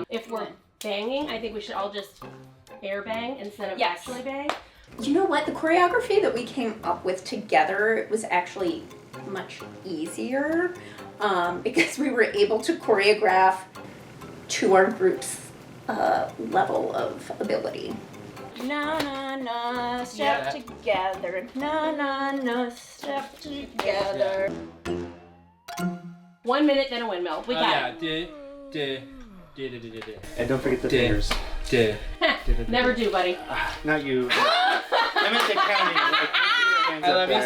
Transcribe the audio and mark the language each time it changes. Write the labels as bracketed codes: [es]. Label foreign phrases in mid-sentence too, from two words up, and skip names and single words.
[en] If we're banging, I think we should all just air bang instead of Yes. actually bang. You know what? The choreography that we came up with together was actually much easier because we were able to choreograph to our group's level of ability. Na na na, step together. Na na na, step together. 1 minute, then a windmill. We got And don't forget the fingers. it. Never do, buddy. Not you. I meant the counting. Like, keep your hands I up love you